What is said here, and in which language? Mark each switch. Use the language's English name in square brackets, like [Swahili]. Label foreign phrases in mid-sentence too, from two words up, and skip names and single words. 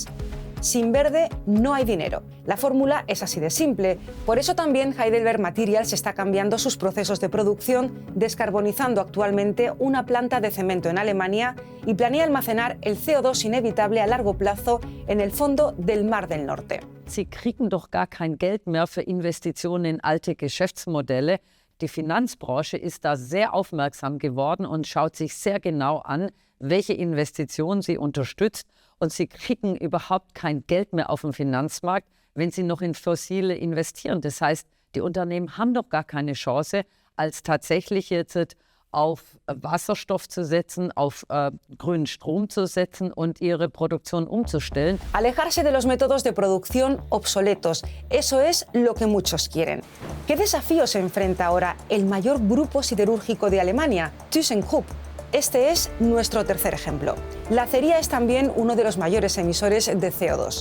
[Spanish] Sin verde no hay dinero. La fórmula es así de simple. Por eso también Heidelberg Materials está cambiando sus procesos de producción, descarbonizando actualmente una planta de cemento en Alemania y planea almacenar el CO2 inevitable a largo plazo en el fondo del Mar del Norte. [German] Sie kriegen doch gar kein Geld mehr für Investitionen in alte Geschäftsmodelle. Die Finanzbranche ist da sehr aufmerksam geworden und schaut sich sehr genau an, welche Investitionen sie unterstützt. Und sie kriegen überhaupt kein Geld mehr auf dem Finanzmarkt, wenn sie noch in Fossile investieren. Das heißt, die Unternehmen haben doch gar keine Chance, als tatsächlich jetzt auf Wasserstoff zu setzen, auf grünen Strom zu setzen und ihre Produktion umzustellen. [Spanish] Alejarse de los métodos de producción obsoletos, eso es lo que muchos quieren. ¿Qué desafíos se enfrenta ahora el mayor grupo siderúrgico de Alemania, ThyssenKrupp? Este es nuestro tercer ejemplo. La acería es también uno de los mayores emisores de CO2.